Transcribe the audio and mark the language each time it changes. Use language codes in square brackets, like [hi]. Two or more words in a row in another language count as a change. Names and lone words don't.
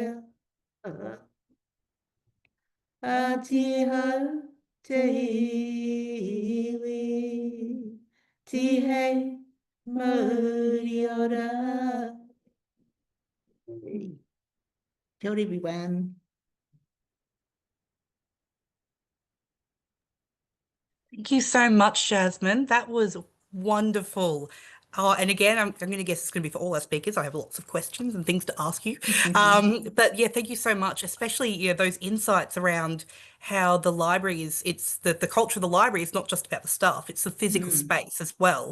[mi] Atiha te iwi, tihei mauri ora. Kia ora, [en] everyone. Thank you so much, Jasmin. That was wonderful. And again, I'm going to guess it's going to be for all our speakers. I have lots of questions and things to ask you. But yeah, thank you so much, especially those insights around how the library is, it's the culture of the library is not just about the staff, it's the physical space as well.